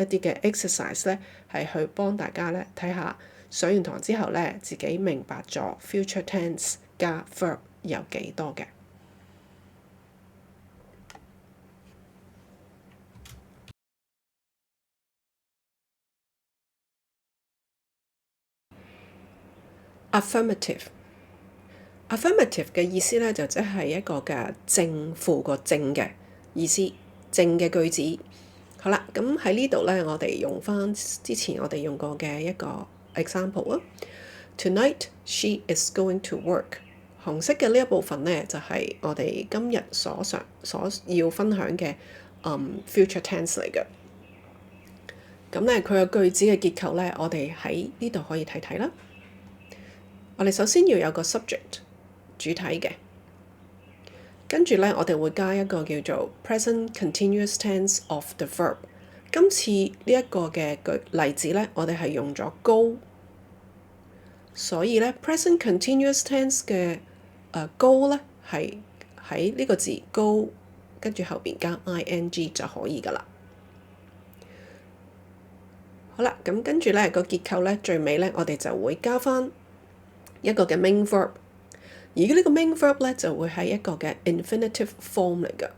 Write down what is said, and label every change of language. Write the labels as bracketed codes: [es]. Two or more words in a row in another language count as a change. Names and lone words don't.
[yue] 啲嘅 exercise 咧係去幫大家咧睇下上完堂之後咧自己明白咗 [en] future tense [yue] 加 verb 有幾多嘅。Affirmative 嘅意思咧就即係一個嘅正負個正嘅意思，正嘅句子。好啦，咁喺呢度咧，我哋用翻之前我哋用過嘅一個 example 啊。 [en] Tonight she is going to work。 [yue] 紅色嘅呢一部分咧就係我哋今日所要分享嘅 [en] future tense [yue] 嚟嘅。咁咧佢個句子嘅結構咧，我哋喺呢度可以睇睇啦。我哋首先要有個 subject 主體嘅，跟住咧我哋會加一個叫做 [en] present continuous tense of the verb。 [yue] 今次呢一個嘅例子咧，我哋係用咗 go， 所以咧 [en] present continuous tense [yue] 嘅go 咧係喺呢個字 go 跟住後邊加 ing 就可以噶啦。好啦，咁跟住咧個結構咧最尾咧我哋就會加翻一個嘅 [en] main verb， [yue] 而呢個 [en] main verb [yue] 咧就會係一個嘅 [en] infinitive form [yue] 嚟㗎。